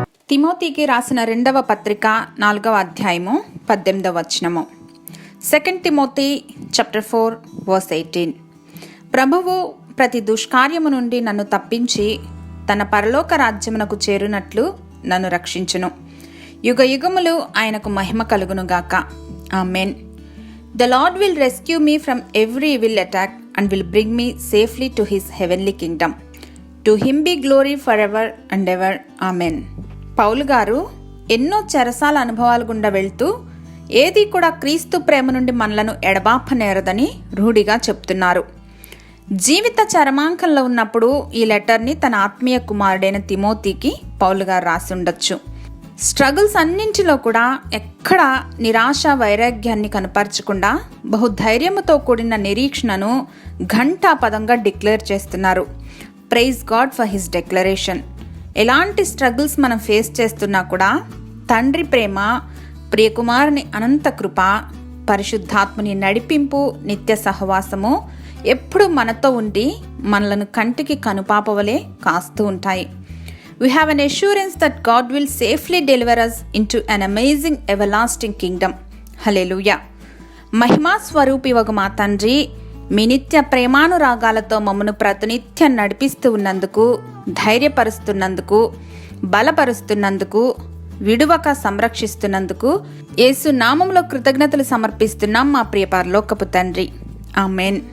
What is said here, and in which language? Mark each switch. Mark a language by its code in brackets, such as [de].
[te] తిమోతికి రాసిన 2వ పత్రిక 4వ అధ్యాయము 18వ వచనము. 2 తిమోతి చాప్టర్ 4 వర్స్ 18. ప్రభువు ప్రతి దుష్కార్యము నుండి నన్ను తప్పించి తన పరలోక రాజ్యమునకు చేరునట్లు నన్ను రక్షించును. యుగ యుగములు ఆయనకు మహిమ కలుగునుగాక. Amen. [en] The Lord will rescue me from every evil attack and will bring me safely to his heavenly kingdom. To him be glory forever and ever. Amen. [te] పౌలు గారు ఎన్నో చెరసాల అనుభవాల గుండా వెళ్తూ ఏది కూడా క్రీస్తు ప్రేమ నుండి మనలను ఎడబాపనేరదని రూఢిగా చెప్తున్నారు. జీవిత చరమాంకంలో ఉన్నప్పుడు ఈ లెటర్ని తన ఆత్మీయ కుమారుడైన తిమోతికి పౌలు గారు రాసి ఉండొచ్చు. స్ట్రగుల్స్ అన్నింటిలో కూడా ఎక్కడ నిరాశ వైరాగ్యాన్ని కనపరచకుండా బహుధైర్యముతో కూడిన నిరీక్షణను ఘంటాపదంగా డిక్లేర్ చేస్తున్నారు. [en] Praise God for his declaration. [te] ఎలాంటి స్ట్రగుల్స్ మనం ఫేస్ చేస్తున్నా కూడా తండ్రి ప్రేమ, ప్రియకుమారుని అనంత కృప, పరిశుద్ధాత్మని నడిపింపు, నిత్య సహవాసము ఎప్పుడు మనతో ఉండి మనలను కంటికి కనుపాపవలే కాస్తూ ఉంటాయి. [en] We have an assurance that God will safely deliver us into an amazing everlasting kingdom. Hallelujah. [te] మహిమా స్వరూపివగు మా తండ్రి, మీ నిత్య ప్రేమానురాగాలతో మమ్మను ప్రతినిత్యం నడిపిస్తూ ఉన్నందుకు, ధైర్యపరుస్తున్నందుకు, బలపరుస్తున్నందుకు, విడువక సంరక్షిస్తున్నందుకు యేసు నామములో కృతజ్ఞతలు సమర్పిస్తున్నాం మా ప్రియ పరలోకపు తండ్రి. ఆమెన్.